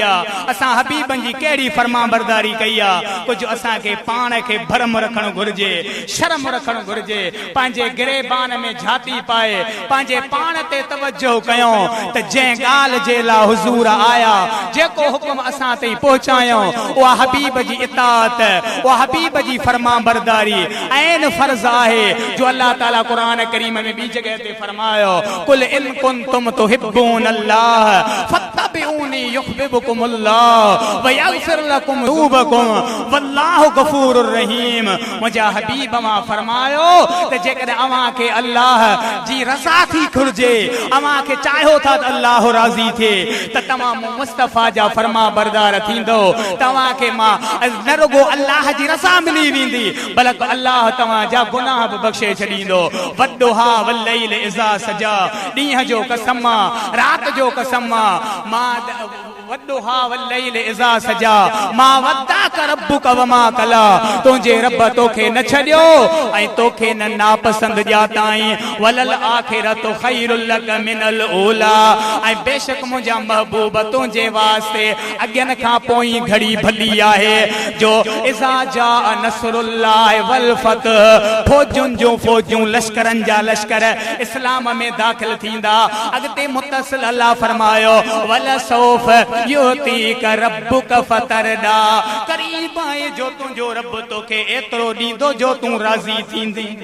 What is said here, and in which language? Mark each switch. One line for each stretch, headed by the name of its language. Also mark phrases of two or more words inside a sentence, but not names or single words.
Sindhi: आहे असां हबीबनि जी कहिड़ी फरमाबरदारी कई आहे कुझु असांखे पाण खे भरम रखणु घुरिजे शर्म रखणु घुरिजे पंहिंजे गिरेबान में झाती पाए पंहिंजे पाण ते तवजो कयूं त जंहिं ॻाल्हि जे लाइ हुज़ूर आया जेको हुकुम असां ताईं पहुचायूं उहा हबीब जी इताअत उहा हबीब जी फरमाबरदारी ऐन फर्ज़ आहे जो अल्लाह ताला कुरान करीम में ॿी जगह ते फरमायो
Arabic: قل إن كنتم تحبون الله فاتبعوني يحببكم الله ويغفر لكم ذنوبكم والله غفور رحيم
Sindhi: मुंहिंजा हबीब मां फरमायो त जेकॾहिं अव्हां खे अल्लाह जी रज़ा थी घुरिजे अव्हां खे चाहियो था त अल्लाह राज़ी थिए त तव्हां मुस्तफ़ा जा फरमा बरदार थींदो तव्हां खे मां न रुगो अल्लाह जी रज़ा मिली वेंदी बल्कि अल्लाह तव्हां जा गुनाह बि बख़्शे छॾींदो
Arabic: والضحى والليل إذا سجى
Sindhi: ॾींहं जो कसम रात जो कसम मां
Arabic: والضحى والليل إذا سجى
Sindhi: मां
Arabic: ودعك ربك وما
Sindhi: कला तुंहिंजे रब तोखे न छॾियो ऐं तोखे न नापसंद ॼाताई
Arabic: وللآخرة خير لك من
Sindhi: ऊला ऐं बेशक मुंहिंजा महबूब तुंहिंजे वास्ते अॻियनि खां पोइ घड़ी भली आहे जो
Arabic: إذا جاء نصر الله والفتح
Sindhi: फौजुनि जूं फौजूं लश्करनि जा लश्कर इस्लाम में दाख़िल थींदा अॻिते मुतसिल अल्लाह फरमायो
Arabic: ولسوف يعطيك ربك فترضى
Sindhi: करीब आहे जो तुंहिंजो रब तोखे एतिरो ॾींदो जो तूं राज़ी थींदी